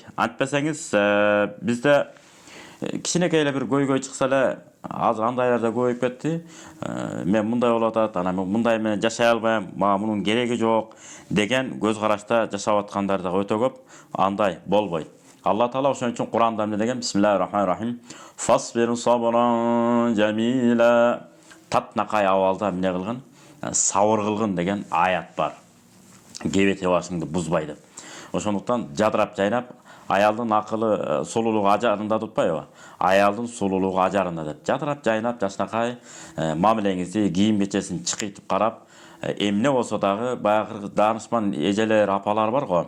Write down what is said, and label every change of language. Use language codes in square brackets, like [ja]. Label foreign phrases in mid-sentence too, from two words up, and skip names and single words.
[ky] Антпесеңиз, бизде кичинекей эле бир көйгөй чыкса эле, азыр андайлар да көбөйүп кетти. Мен мындай болуп атат, анан мен мындай менен жашай албайм, мага мунун кереги жок деген көз карашта жашап аткандар да өтө көп. Андай болбойт. Алла Таала ошон үчүн Куранда эмне деген? [ar] بسم الله الرحمن الرحيم. فاصبر صبرا جميلا. [ky] Татнакай абалда эмне кылгын? Сабыр кылгын деген аят бар. Кебете башыңды бузбай деп. Ошондуктан жадырап жайнап, аялдын акылы сулуулугу ажарында тутпайбы? Аялдын сулуулугу ажарында деп. Жадырап жайнап, жашнакай мамилеңизди, кийим кечесин чыкытып карап, эмне болсо дагы баягы данышман эжелер, апалар бар го.